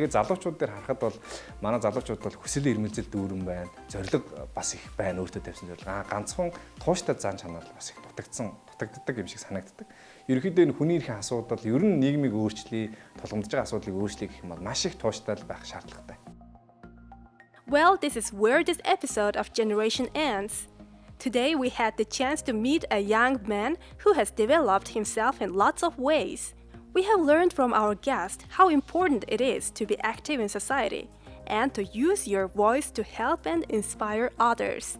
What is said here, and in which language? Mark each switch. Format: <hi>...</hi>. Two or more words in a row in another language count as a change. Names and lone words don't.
<mn>Тэгээд залуучууд дээр харахад бол манай залуучууд бол хүсэл эрмэлзэл дүүрэн байна. Зориг бас их байна өөртөө тавьсан зориг. Ганцхан тууштай зан чанар бас их дутагддаг юм шиг санагддаг. Ерөнхийдөө энэ хүний эрхийн асуудал ер нь нийгмийг өөрчлөе, тулгамдж байгаа асуудлыг өөрчлөе гэх юм бол маш их тууштай байх шаардлагатай.</mn> <en>Well, this is where this episode of Generation ends. Today we had the chance to meet a young man who has developed himself in lots of ways. We have learned from our guest how important it is to be active in society and to use your voice to help and inspire others.</en>